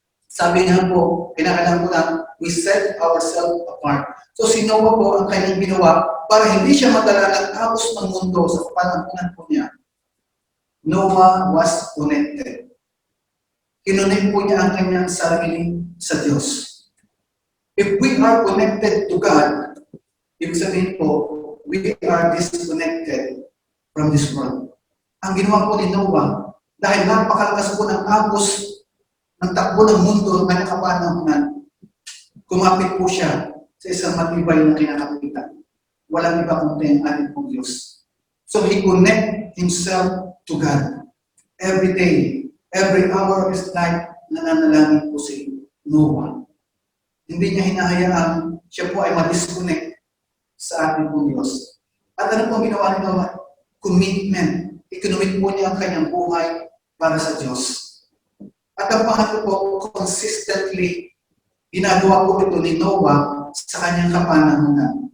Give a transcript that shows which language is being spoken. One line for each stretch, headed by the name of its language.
Filipino: Sabi nga po, pinakalan ko lang,
English: we set ourselves apart.
Filipino: So si Noah po ang kanyang ginawa para hindi siya madala ng agos ng mundo sa kapanahonan po niya.
English: Noah was connected.
Filipino: Kinunik po niya ang kanyang sarili sa Diyos.
English: If we are connected to God,
Filipino: ibig sabihin po,
English: we are disconnected from this world.
Filipino: Ang ginawa po ni Noah, dahil napakalakas po ng agos ng takbo ng mundo ng kanyang kapanahonan, kumapit po siya sa isang matibay na kinakapitan. Walang iba kundi ang ating pong Diyos.
English: So he connect himself to God. Every day, every hour of his life,
Filipino: nananalangin po si Noah. Hindi niya hinahayaan siya po ay ma-disconnect sa ating pong Diyos. At ano pong ginawa ni Noah? Commitment. Ikinomit po niya ang kanyang buhay para sa Diyos. At ang pangatlo po, consistently, ginagawa po ito ni Noah sa kanyang kapanahonan.